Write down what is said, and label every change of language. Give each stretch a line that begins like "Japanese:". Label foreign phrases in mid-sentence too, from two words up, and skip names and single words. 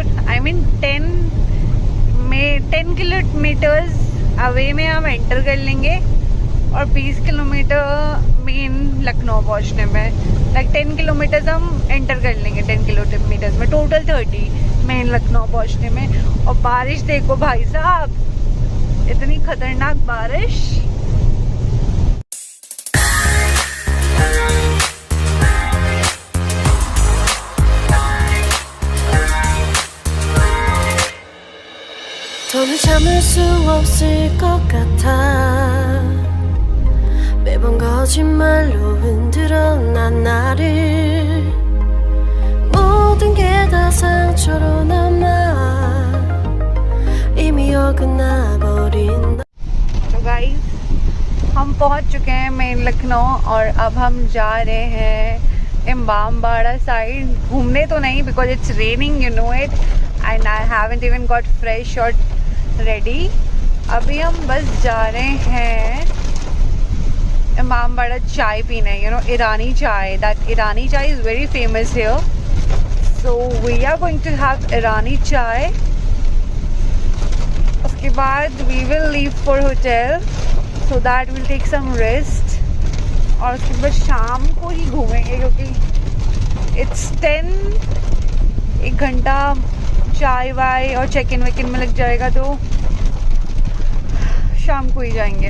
English: I mean 10 kilometers away
Hindi: में हम एंटर कर लेंगे और 20 किलोमीटर मेन लखनऊ पहुंचने में। लाइक 10 किलोमीटर्स हम एंटर कर लेंगे, 10 किलोमीटर्स में टोटल 30 मेन लखनऊ पहुंचने में। और बारिश देखो भाई साहब, इतनी खतरनाक बारिश।
Korean: 더는 참을 수 없을 것 같아 매번 거짓말로 흔들어 난 나를 모든 게 다 상처로 남아 이미 어긋나버린।
Hindi: तो गाइस हम पहुंच चुके हैं मेन लखनऊ और अब हम जा रहे हैं इमामबाड़ा साइड घूमने। तो नहीं,
English: because it's raining, you know it, and I haven't even got fresh और ready।
Hindi: अभी हम बस जा रहे हैं इमामबाड़ा चाय पीने,
English: you know,
Hindi: ईरानी चाय।
English: that ईरानी चाय is very famous here, so we are going to have ईरानी चाय।
Hindi: उसके बाद
English: we will leave for hotel so that will take some rest.
Hindi: और उसके बाद शाम को ही घूमेंगे क्योंकि
English: it's 10,
Hindi: 1 घंटा चाय वाय और
English: check in
Hindi: वेक इन में लग जाएगा, तो शाम को ही जाएंगे।